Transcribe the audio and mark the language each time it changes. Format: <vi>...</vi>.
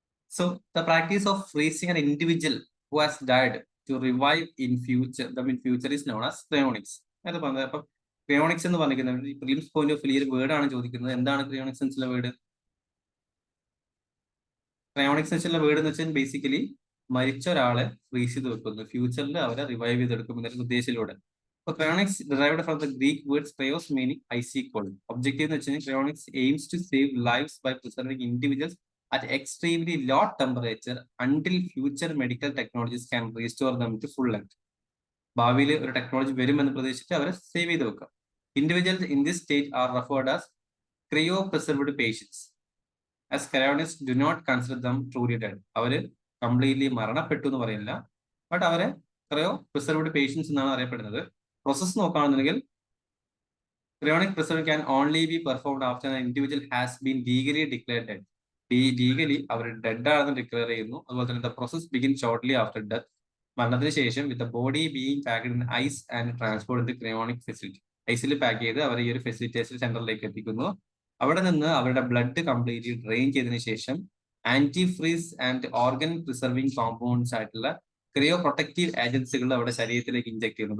<en>So the practice of freezing an individual who has died to revive in future is known as cryonics.</en> <ml>അത് പറഞ്ഞത് അപ്പൊ cryonics എന്ന് പറഞ്ഞിരിക്കുന്നത് prelims point of view word ആണ് ചോദിക്കുന്നത്. എന്താണ് ക്രയോണിക്സ് എന്നുള്ള വേർഡ്? ക്രയോണിക്സ് എന്നുള്ള വേർഡ് എന്ന് വെച്ചാൽ ബേസിക്കലി മരിച്ച ഒരാളെ ഫ്രീസ് ചെയ്ത് വെക്കുന്നു, ഫ്യൂച്ചറിൽ അവരെ റിവൈവ് ചെയ്തെടുക്കും എന്നൊരു ഉദ്ദേശത്തിലൂടെ.</ml> <en>അപ്പൊ cryonics derived from the Greek words kryos meaning icy cold. Objective</en> <ml>എന്ന് വെച്ചാൽ</ml> <en>Cryonics aims to save lives by preserving individuals at extremely low temperature until future medical technologies can restore them to full length.</en> <ml>ഭാവിയിൽ ഒരു technology വരുമെന്ന് പ്രതീക്ഷിച്ച് അവരെ save ചെയ്ത് വെക്കാം.</ml> <en>Individuals in this state are referred as cryopreserved patients, as cryonists do not consider them truly dead.</en> <ml>അവര് completely മരണപ്പെട്ടു എന്ന് പറയില്ല, ബട്ട് അവരെ ക്രയോപ്രിസർവ്ഡ് പേഷ്യൻസ് എന്നാണ് അറിയപ്പെടുന്നത്.</ml> <en>process</en> <ml>നോക്കുകയാണെന്നുണ്ടെങ്കിൽ</ml> <en>cryonic preservation can only be performed after an individual has been legally declared dead.</en> <ml>Legally our dead ആണെന്ന് declare ചെയ്യുന്നു. അതുപോലെ തന്നെ</ml> <en>the process begin shortly after death,</en> <ml>മരണത്തിന് ശേഷം</ml> <en>With the body being packed in ice and transport in the cryonic facility.</en> <ml>ഐസിൽ pack ചെയ്ത് അവർ ഈ ഒരു facilitation സെന്ററിലേക്ക് എത്തിക്കുന്നു. അവിടെ നിന്ന് അവരുടെ ബ്ലഡ് കംപ്ലീറ്റ്ലി ഡ്രെയിൻ ചെയ്തതിനു ശേഷം anti freeze and organ preserving compounds ആയിട്ടുള്ള ക്രയോ പ്രൊട്ടക്റ്റീവ് ഏജൻസികൾ അവരുടെ ശരീരത്തിലേക്ക് ഇഞ്ചെക്ട് ചെയ്യുന്നു.</ml>